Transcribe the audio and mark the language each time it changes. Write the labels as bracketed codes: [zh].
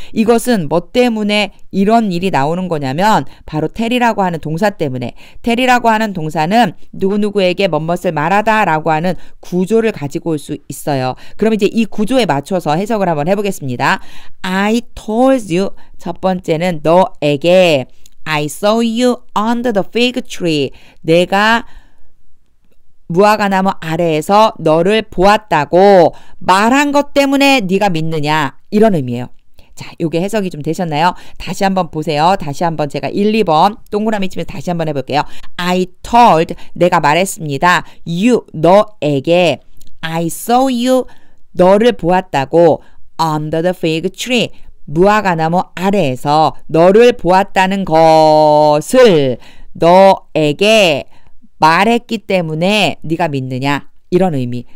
[ko] 이것은 뭐 때문에 이런 일이 나오는 거냐면 바로 tell이라고 하는 동사 때문에. tell이라고 하는 동사는 누구누구에게 뭐뭇을 말하다 라고 하는 구조를 가지고 올 수 있어요. 그럼 이제 이 구조에 맞춰서 해석을 한번 해보겠습니다. [en] I told you. [ko] 첫 번째는 너에게 [en] I saw you under the fig tree. [ko] 내가 무화과나무 아래에서 너를 보았다고 말한 것 때문에 네가 믿느냐 이런 의미예요. 자, 요게 해석이 좀 되셨나요? 다시 한번 보세요. 다시 한번 제가 1, 2번 동그라미 치면서 다시 한번 해볼게요. [en] I told [ko] 내가 말했습니다. You 너에게 [en] I saw you [ko] 너를 보았다고 [en] under the fig tree [ko] 무화과나무 아래에서 너를 보았다는 것을 너에게 말했기 때문에 네가 믿느냐 이런 의미.